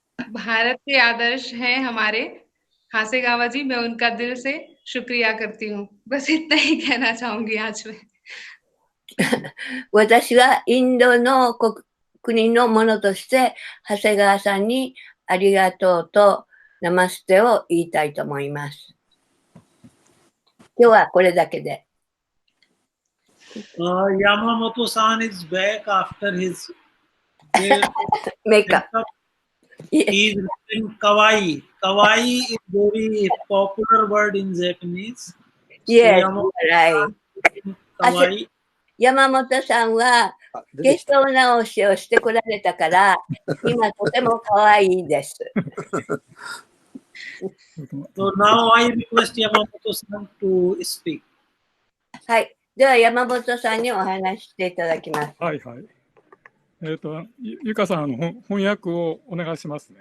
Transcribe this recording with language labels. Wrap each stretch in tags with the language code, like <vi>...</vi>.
<hi>भारत के आदर्श हैं हमारे हासेगावा जी, मैं उनका दिल से शुक्रिया करती हूँ। बस इतना ही कहना चाहूंगी आज में।</hi> <ja>私はインドの国のものとして、長谷川さんにありがとうとナマステを言いたいと思います。今日はこれだけで。</ja> <en>Yamamoto-san is back after his makeup. He is written kawaii. Kawaii is very popular word in Japanese. Yes, So, right. kawaii.</en> <ja>山本さんは化粧直しをしてこられたから、今とても可愛いです。</ja> <en>So now I request Yamamoto-san to speak.</en> <ja>はい。では山本さんにお話ししていただきます。はいはい。ゆかさん、翻訳をお願いしますね。</ja>